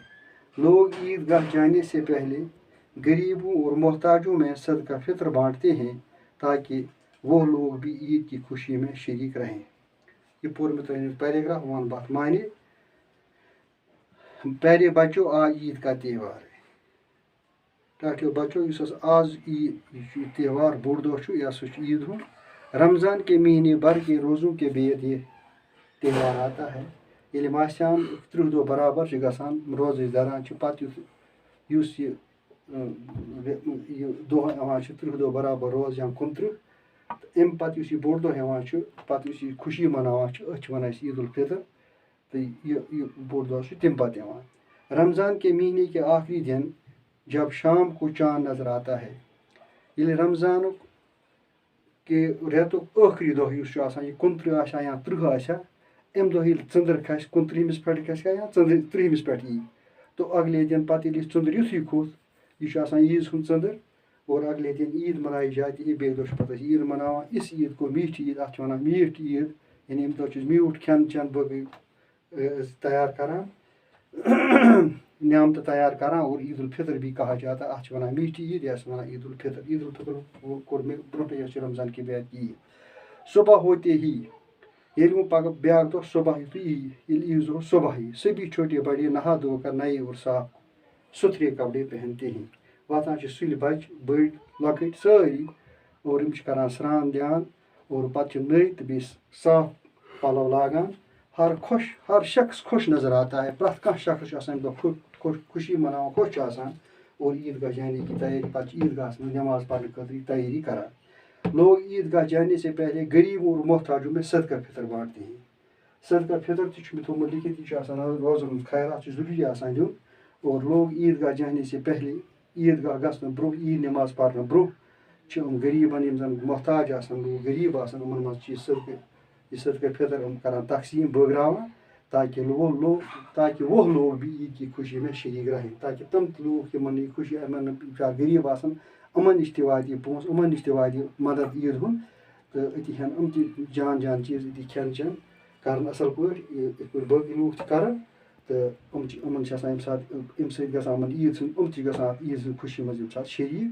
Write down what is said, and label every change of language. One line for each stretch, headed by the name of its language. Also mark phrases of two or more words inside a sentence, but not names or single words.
Urdu: لوگ عیدگاہ جانے سے پہلے غریبوں اور محتاجوں میں صدقہ فطر بانٹتے ہیں تاکہ وہ لوگ بھی عید کی خوشی میں شریک رہیں.
Kashmiri: یہ پور میں ترین پیراگراف ون بات معنی.
Urdu: پیارے بچوں آج عید کا تہوار ہے.
Kashmiri: ٹاٹو بچوں اس آز عید تہوار بوڑ دہ یہ سا عید ہند.
Urdu: رمضان کے مہینے بھر کے روزوں کے بعد یہ تہوار آتا ہے.
Kashmiri: یل ماہ سیام 30 دہ برابر گژھان روز دھران پتہ اس یہ دہ یوان 30 دہ برابر روز یا 29 ام پتہ اس یہ بوڑ دہ یوان پتہ اس یہ خوشی مناوان ات ونان عید الفطر. تو یہ بوڑ دہ تم پتہ یوان.
Urdu: رمضان کے مہینے کے آخری دن جب شام کو چاند نظر آتا ہے.
Kashmiri: یل
Urdu: رمضان کے
Kashmiri: ریتک ٲخری دہ اس یہ 29 یا 30 ام دہ یل ژندر کھس 29 پہ کھس یا 30 پہ ای تو اگلے دن پتہ یل ژندر یتھے کھوت یہ عیز ہند ژندر
Urdu: اور اگلے دن عید منائی جاتی ہے.
Kashmiri: بیٚیہِ دۄہ چھِ پتہ عید مناوان.
Urdu: اس عید کو میٹھی عید
Kashmiri: ات ونان میٹھ عید یعنی امہ دہ میوٗٹھ کھٮ۪ن چٮ۪ن بٲقٕے تیار کران نعمتہ تیار کران
Urdu: اور عید الفطر بھی کہا جاتا ہے.
Kashmiri: ات ونان میٹھی عید یا ونان عید الفطر. عید الفطر کوٚر مےٚ برونٛٹھٕے
Urdu: رمضان کے بعد عید. صبح ہوتے ہی
Kashmiri: یل وہ پگہ بیاکھ دہ صبح یتھُے یل عیز دہ صبح ہی
Urdu: سبھی چھوٹے بڑے نہا دھو کر نئے اور صاف ستھرے کپڑے پہنتے ہیں.
Kashmiri: واتان سُلہِ بچہِ بٔڑۍ لۄکٕٹۍ سٲری اور یِم چھِ کران سران دیان اور پتہٕ چھِ نٔے تہٕ بیٚیہِ صاف پلو لاگان.
Urdu: ہر شخص خوش نظر آتا ہے.
Kashmiri: پرٛٮ۪تھ کانٛہہ شخص چھُ آسان امہِ دۄہ خوشی مناوان خوش چھُ آسان
Urdu: اور عیدگاہ جانے کی تیاری
Kashmiri: پتہٕ چھِ عیدگاہس منٛز نماز پرنہٕ خٲطرٕ تیٲری کران.
Urdu: لوگ عیدگاہ جانے سے پہلے غریبوں اور محتاجوں میں صدقہ فطر بانٹتے ہیں.
Kashmiri: صدقہ فطر تہ چھُ مےٚ تھوٚومُت لیکھِتھ. یہ چھُ آسان روزن ہُنٛد خیرات چھُ ضروٗری آسان دیُن.
Urdu: اور لوگ عیدگاہ جانے سے پہلے
Kashmiri: عیدگاہ گژھنہٕ برونٛہہ عید نماز پرنہٕ برونٛہہ چھِ یِم غریٖبن یِم زن محتاج آسان لوٗکھ غریٖب آسان یِمن منٛز چھِ یہ صدقہ فطر کران تقسیٖم بٲگراوان
Urdu: تاکہ وہ لوگ بھی عید کی خوشی میں شریک رہیں.
Kashmiri: تاکہ تم لوگ یمن یہ خوشی یمن غریٖب آسان یمن نِش تہِ واتہِ یہِ پونٛسہٕ یمن نِش تہِ واتہِ مدد عید ہُنٛد تہٕ أتی ہٮ۪ن یِم تہِ جان چیٖز أتی کھٮ۪ن چٮ۪ن کرن اصل پٲٹھۍ یِتھ پٲٹھۍ باقٕے لوٗکھ تہِ کران. تہٕ یِمن چھِ آسان ییٚمہِ ساتہٕ اَمہِ سۭتۍ گژھان یِمن عیٖد سٕنٛز یِم تہِ گژھان اَتھ عیٖز ہٕنٛز خوشی منٛز ییٚمہِ ساتہٕ شریٖک.